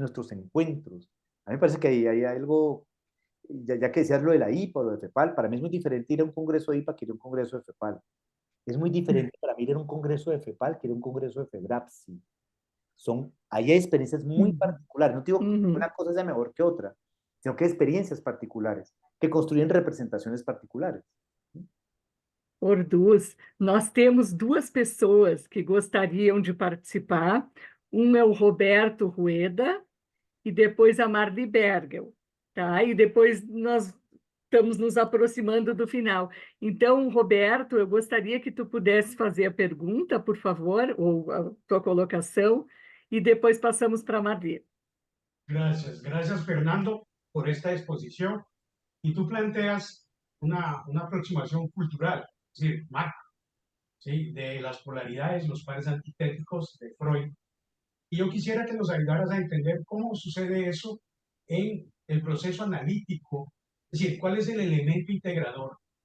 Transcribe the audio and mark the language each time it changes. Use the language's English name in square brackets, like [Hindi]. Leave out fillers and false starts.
[Spanish] Nuestros encuentros. A mí me parece que hay algo, ya que decías lo de la IPA o lo de FEPAL, para mí es muy diferente ir a un congreso de IPA que ir a un congreso de FEPAL. Es muy diferente para mí ir a un congreso de FEPAL que ir a un congreso de FEBRAPSI. Ahí hay experiencias muy particulares. No digo que una cosa sea mejor que otra, sino que hay experiencias particulares que construyen representaciones particulares. [Portuguese] Orduz, nós temos duas pessoas que gostariam de participar. Um é o Roberto Rueda e depois a Marli Bergel, tá? E depois nós estamos nos aproximando do final. Então, Roberto, eu gostaria que tu pudesse fazer a pergunta, por favor, ou a tua colocação, e depois passamos para a Marli. [Spanish] Gracias Fernando por esta exposición. Y tú planteas una aproximación cultural, es decir, macro, ¿sí? De las polaridades, los pares antitéticos de Freud. Y yo quisiera que nos ayudaras a entender cómo sucede eso en el proceso analítico, es decir, cuál es el elemento integrador.